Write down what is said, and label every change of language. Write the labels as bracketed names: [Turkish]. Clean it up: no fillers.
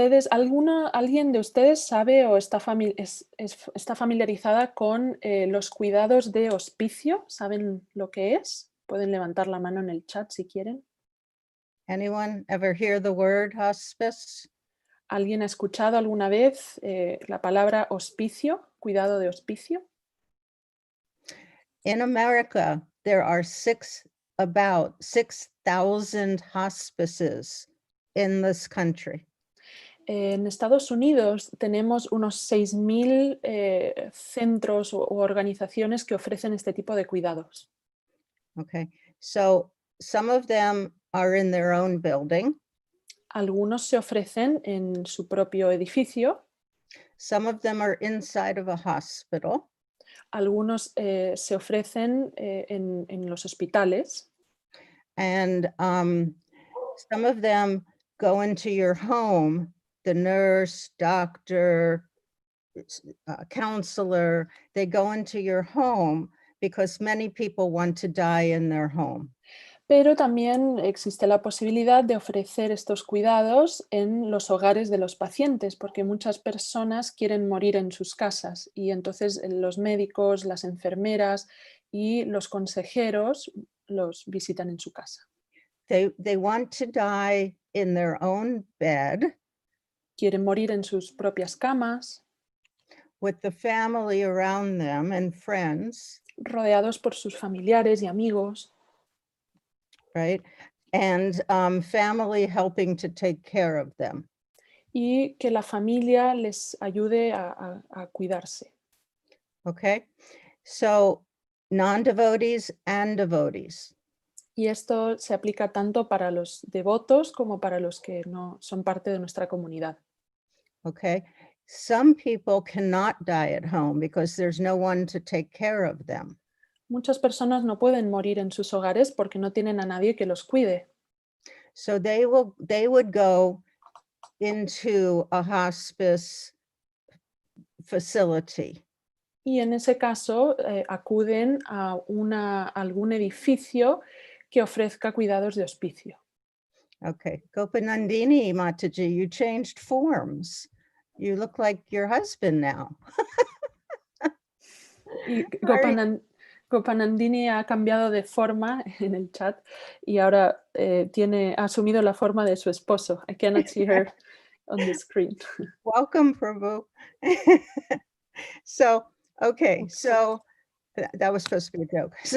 [Spanish] ¿Alguien de ustedes sabe o está familiarizada con los cuidados de hospicio? ¿Saben lo que es? Pueden levantar la mano en el chat si quieren. [English] Anyone ever hear the word hospice? [Spanish] ¿Alguien ha escuchado alguna vez la palabra hospicio? cuidado de hospicio? [English] In America, there are about 6,000 hospices in this country. [Spanish] En Estados Unidos tenemos unos 6.000 centros u organizaciones que ofrecen este tipo de cuidados. [English] Okay, so some of them are in their own building. [Spanish] Algunos se ofrecen en su propio edificio, [English] Some of them are inside of a hospital. [Spanish] algunos se ofrecen en los hospitales [English] And some of them go into your home, the nurse, doctor, counselor, they go into your home because many people want to die in their home. [Spanish] pero también existe la posibilidad de ofrecer estos cuidados en los hogares de los pacientes, porque muchas personas quieren morir en sus casas y entonces los médicos, las enfermeras y los consejeros los visitan en su casa. [English] They want to die in their own bed [Spanish] Quieren morir en sus propias camas, [English] with the family around them and friends, [Spanish] rodeados por sus familiares y amigos, [English] right? And family helping to take care of them. [Spanish] y que la familia les ayude a cuidarse. [English] Okay, so non-devotees and devotees. [Spanish] Y esto se aplica tanto para los devotos como para los que no son parte de nuestra comunidad. [English] Okay, some people cannot die at home because there's no one to take care of them. [Spanish] Muchas personas no pueden morir en sus hogares porque no tienen a nadie que los cuide. [English] So they would go into a hospice facility. [Spanish] Y en ese caso acuden a algún edificio que ofrezca cuidados de hospicio. [English] Okay, Gopanandini Mataji, you changed forms. You look like your husband now. [Spanish] Y Gopanandini ha cambiado de forma en el chat y ahora ha asumido la forma de su esposo. [English] I cannot see her on the screen. Welcome, Prabhu. So, okay, so that was supposed to be a joke.